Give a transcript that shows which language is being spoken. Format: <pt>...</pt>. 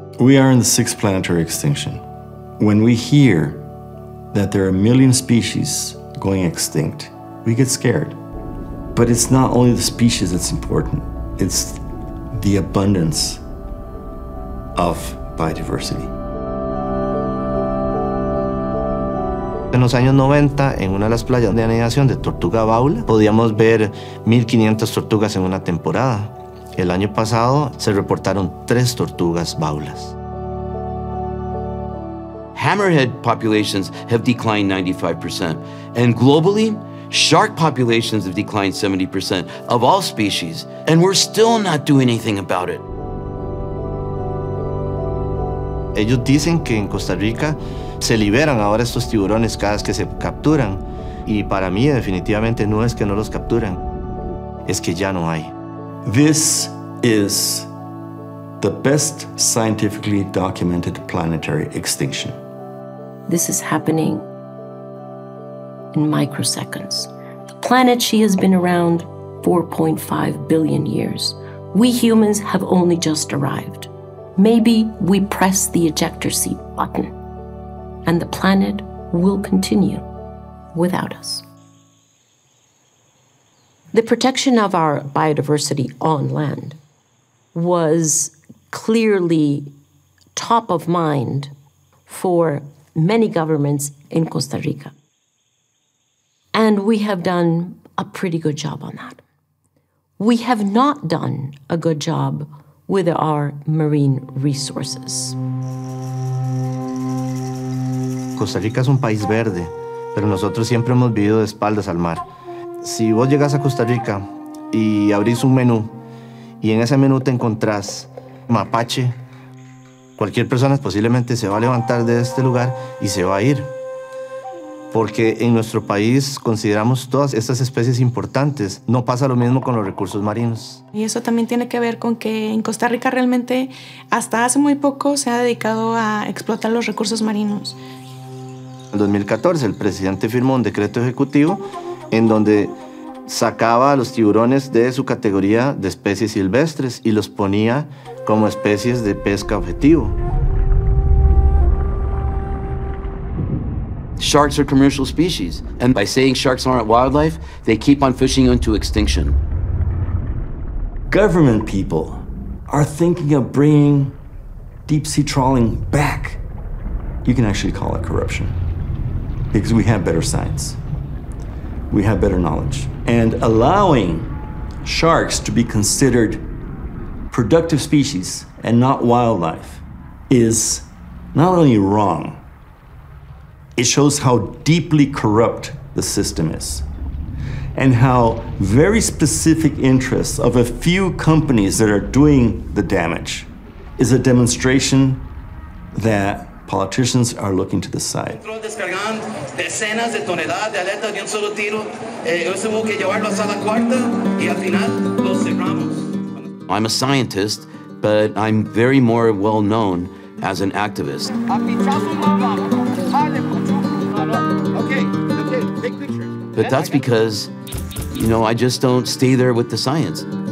<en>We are in the 6th planetary extinction. When we hear that there are 1 million species going extinct, we get scared. But it's not only the species that's important, it's the abundance of biodiversity.</en> <es>En los años 90, en una de las playas de anidación de tortuga baula, podíamos ver 1.500 tortugas en una temporada. El año pasado se reportaron 3 tortugas baulas.</es> <en>Hammerhead populations have declined 95%. And globally, shark populations have declined 70% of all species. And we're still not doing anything about it.</en> <es>Ellos dicen que en Costa Rica se liberan ahora estos tiburones cada vez que se capturan. Y para mí, definitivamente, no es que no los capturan, es que ya no hay.</es> <en>This is the best scientifically documented planetary extinction. This is happening in microseconds. The planet, she has been around 4.5 billion years. We humans have only just arrived. Maybe we press the ejector seat button, and the planet will continue without us. The protection of our biodiversity on land was clearly top of mind for many governments in Costa Rica. And we have done a pretty good job on that. We have not done a good job with our marine resources.</en> <es>Costa Rica es un país verde, pero nosotros siempre hemos vivido de espaldas al mar. Si vos llegas a Costa Rica y abrís un menú, y en ese menú te encontrás mapache, cualquier persona posiblemente se va a levantar de este lugar y se va a ir. Porque en nuestro país consideramos todas estas especies importantes. No pasa lo mismo con los recursos marinos. Y eso también tiene que ver con que en Costa Rica realmente hasta hace muy poco se ha dedicado a explotar los recursos marinos. En 2014 el presidente firmó un decreto ejecutivo en donde sacaba a los tiburones de su categoría de especies silvestres y los ponía como especies de pesca objetivo.</es> <en>Sharks are commercial species, and by saying sharks aren't wildlife, they keep on fishing into extinction. Government people are thinking of bringing deep-sea trawling back. You can actually call it corruption, because we have better science. We have better knowledge. And allowing sharks to be considered productive species and not wildlife is not only wrong, it shows how deeply corrupt the system is and how very specific interests of a few companies that are doing the damage is a demonstration that politicians are looking to the side.</en> <es>Decenas de toneladas de aletas de un solo tiro. Eso hubo que llevarlo a la cuarta y al final lo cerramos.</es> <en>I'm a scientist, but I'm very more well known as an activist. But that's because, I just don't stay there with the science.</en>